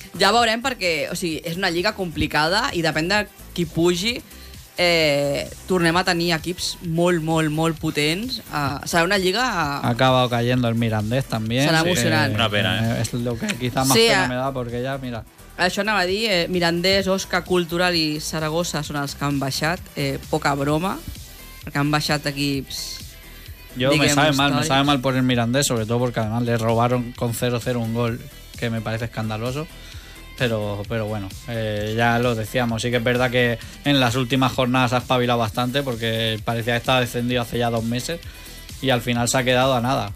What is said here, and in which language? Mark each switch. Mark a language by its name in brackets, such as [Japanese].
[Catalan] Ja veurem, perquè, o sigui, és una lliga complicada i depèn de qui pugi, tornem a tenir equips molt, molt, molt potents. Serà una lliga... [Spanish] Ha acabado cayendo el Mirandés, també. [Catalan] Serà emocionant. [Spanish] Una pena, ¿eh? És el que quizá más pena me da, porque ya, mira... [Catalan] Això anava a dir, Mirandés, Osca, Cultural i Saragossa són els que han baixat. Poca broma. [Spanish] Porque han bajado equipos. Yo me sabe mal por el Mirandés, sobre todo porque además le robaron con 0-0 un gol que me parece escandaloso. Pero bueno, ya lo decíamos. Sí que es verdad que en las últimas jornadas ha espabilado bastante, porque parecía que estaba descendido hace ya dos meses y al final se ha quedado a nada.